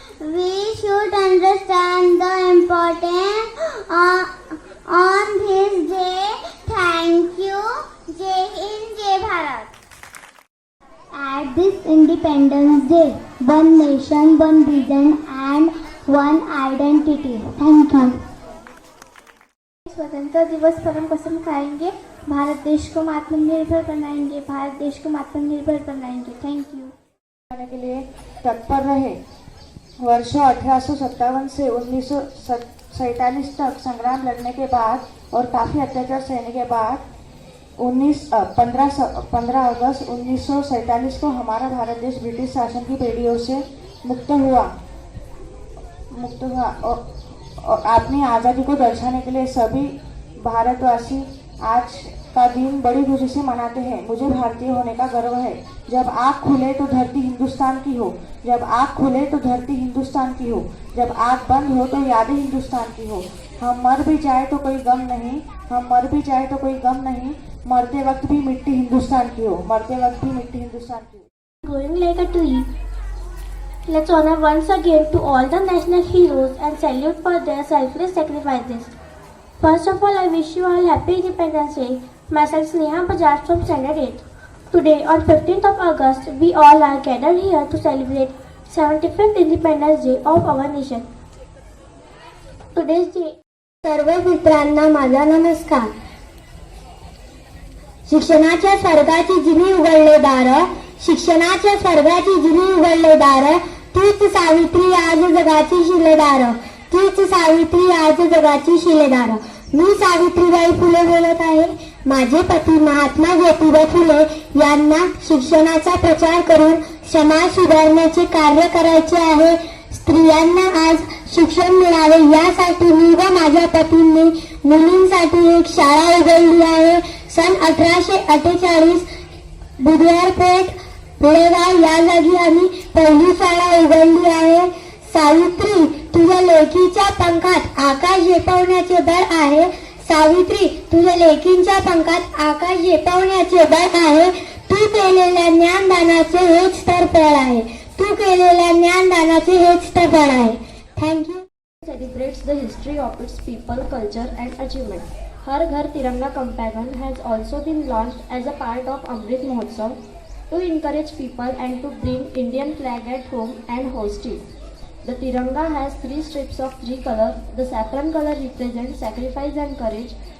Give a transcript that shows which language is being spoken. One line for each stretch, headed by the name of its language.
English: We should understand the importance on this day. Thank you.
Hindi: Jai Hind, Jai Bharat.
English: At this Independence Day, one nation, one vision and one identity. Thank you.
Hindi: स्वतंत्रता दिवस पर हम कसम खाएंगे, भारत देश को आत्मनिर्भर बनाएंगे, भारत देश को आत्मनिर्भर बनाएंगे.
English: Thank you.
Hindi: के लिए तत्पर रहे. वर्षों 1857 से 1947 तक संग्राम लड़ने के बाद और काफी अत्याचार सहने के बाद 15 अगस्त 1947 को हमारा भारत देश ब्रिटिश शासन की बेड़ियों से मुक्त हुआ और अपनी आज़ादी को दर्शाने के लिए सभी भारतवासी आज का दिन बड़ी खुशी से मनाते हैं. मुझे भारतीय होने का गर्व है. जब आँख खुले तो धरती हिंदुस्तान की हो, जब आँख खुले तो धरती हिंदुस्तान की हो, जब आँख बंद हो तो यादें हिंदुस्तान की हो. हम मर भी जाए तो कोई गम नहीं, हम मर भी जाए तो कोई गम नहीं, मरते वक्त भी मिट्टी हिंदुस्तान की हो, मरते वक्त भी मिट्टी हिंदुस्तान की हो.
English: Growing like a tree. Let's honor once again to all the national heroes and salute for their selfless sacrifices. First of all, I wish you all happy Independence Day. Myself Sneha Bajaj from Standard 8. Today, on 15th of August, we all are gathered here to celebrate 75th Independence Day of our nation. Today's day.
Marathi: सर्व मित्रांना माझा नमस्कार. शिक्षणाच्या स्वर्गाची जिनी उघडले दार, शिक्षणाच्या स्वर्गाची जिनी उघडले दार, तीच सावित्री आज जगाची शिलेदार, तीच सावित्री आज जगाची शिलेदार. मी सावित्रीबाई फुले बोलत आहे. माझे पती महात्मा ज्योतिबा फुले यांना शिक्षणाचा प्रचार करून समाज सुधारण्याचे कार्य करायचे आहे. स्त्रियांना आज शिक्षण मिळावे यासाठी मी व माझ्या पतींनी मुलींसाठी एक शाळा उघडली आहे. सन 1848 बुधवारपेठ पुळेगाव या जागी आम्ही पहिली शाळा उघडली आहे. सावित्री, तुझ्या लेकीच्या पंखात आकाश झेपावण्याचे बळ आहे. सावित्री, तुझ्या लेकींच्या पंखात आकाश झेपावण्याचे बळ आहे. तू केलेल्या ज्ञानदानाचे हेच तर फळ आहे. तू केलेल्या ज्ञानदानाचे हेच तर फळ आहे.
English: Thank you. Celebrates the history of its people, culture and achievement. Har Ghar Tiranga campaign has also been launched as a part of Amrit Mahotsav to encourage people and to bring Indian flag at home and host it. The Tiranga has 3 strips of 3 colors. The saffron color represents sacrifice and courage.